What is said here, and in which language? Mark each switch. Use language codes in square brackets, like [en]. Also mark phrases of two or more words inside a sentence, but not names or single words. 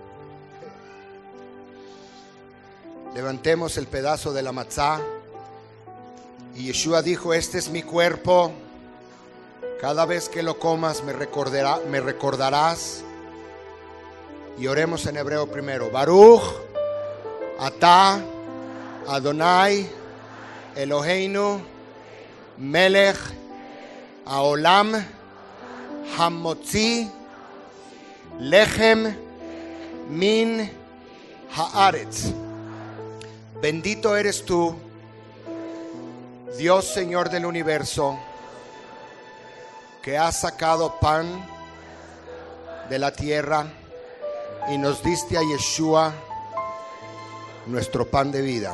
[es] Levantemos el pedazo de la matzá Y Yeshua dijo, este es mi cuerpo. Cada vez que lo comas me recordarás. Y oremos en hebreo primero. [he] ברוך אתה אדוני אלוהינו מלך העולם המוציא לחם מן הארץ. [es] Bendito eres tú, Dios Señor del universo, que has sacado pan de la tierra y nos diste a Yeshua, nuestro pan de vida.